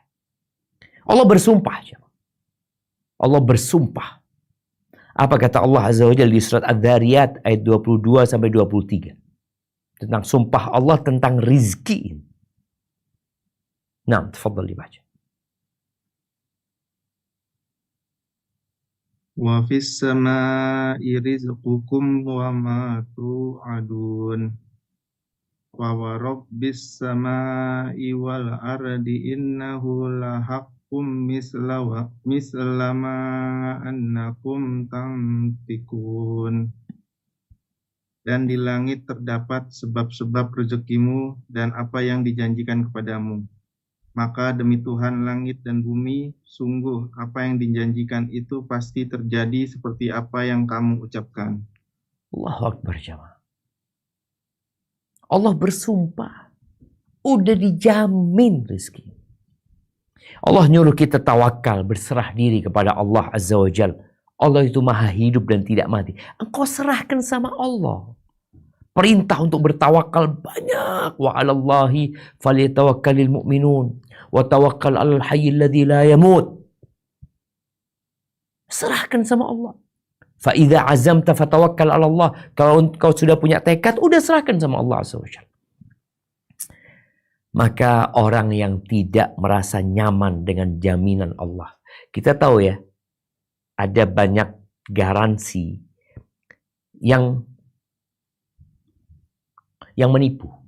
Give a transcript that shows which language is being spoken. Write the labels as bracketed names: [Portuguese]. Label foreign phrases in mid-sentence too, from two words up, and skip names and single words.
[Indonesian] Allah bersumpah. Allah bersumpah. Apa kata Allah [Arabic] عز وجل [Indonesian] di surat Adz-Dzariyat ayat 22 sampai 23. Tentang sumpah Allah tentang rizki. Nah, tafadhal dibaca. [Arabic] وفي السماء رزقكم وما توعدون. وورب السماء والأرض إنه لحق مثل ما أنكم تنطقون. [Indonesian] Dan di langit terdapat sebab-sebab rezekimu dan apa yang dijanjikan kepadamu. Maka demi Tuhan langit dan bumi, sungguh apa yang dijanjikan itu pasti terjadi seperti apa yang kamu ucapkan. [Arabic] الله أكبر [Indonesian] jamaah. Allah bersumpah. Udah dijamin rezeki. Allah nyuruh kita tawakal, berserah diri kepada Allah [Arabic] عز وجل. [Indonesian] Allah itu maha hidup dan tidak mati. Engkau serahkan sama Allah. Perintah untuk bertawakal banyak. [Arabic] وعلى الله فليتوكل المؤمنون. وتوكل على الحي الذي لا يموت. [Indonesian] Serahkan sama Allah. [Arabic] فإذا عزمت فتوكل على الله. [Indonesian] Kalau engkau sudah punya tekad, udah serahkan sama Allah [Arabic] عز وجل. [Indonesian] Maka orang yang tidak merasa nyaman dengan jaminan Allah. Kita tahu ya, ada banyak garansi yang menipu.